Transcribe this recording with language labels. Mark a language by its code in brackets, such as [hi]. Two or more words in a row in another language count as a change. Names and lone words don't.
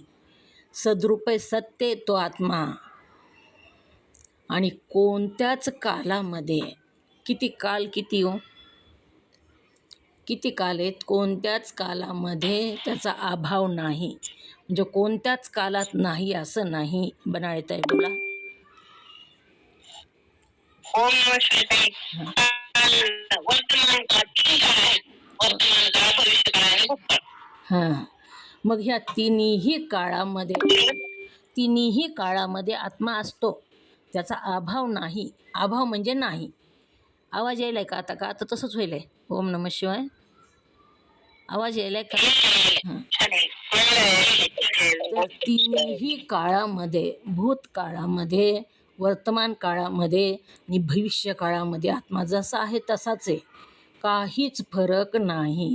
[mr] सद्रूप आहे, सत्य आहे तो आत्मा. आणि कोणत्याच कालामध्ये, किती काल, किती हो, किती काल आहेत? कोणत्याच कालामध्ये त्याचा अभाव नाही. म्हणजे कोणत्याच कालात नाही असं नाही. बनाळेताई बोला. [sa] ओम नमः शिवाय. [mr] वर्तमान काळ तीन काळ आहेत. वर्तमान काळ, भविष्य काळ आणि भूतकाळ. हां, मग ह्या तिन्हीही काळामध्ये आत्मा असतो. त्याचा अभाव नाही. अभाव म्हणजे नाही. आवाज यायलाय का आता? का आता तसंच होईल आहे? [sa] ओम नमः शिवाय. [mr] आवाज यायलाय का? हां. तर तिन्ही काळामध्ये, भूतकाळामध्ये, वर्तमान काळामध्ये आणि भविष्य काळामध्ये आत्मा जसा आहे तसाच आहे. काहीच फरक नाही.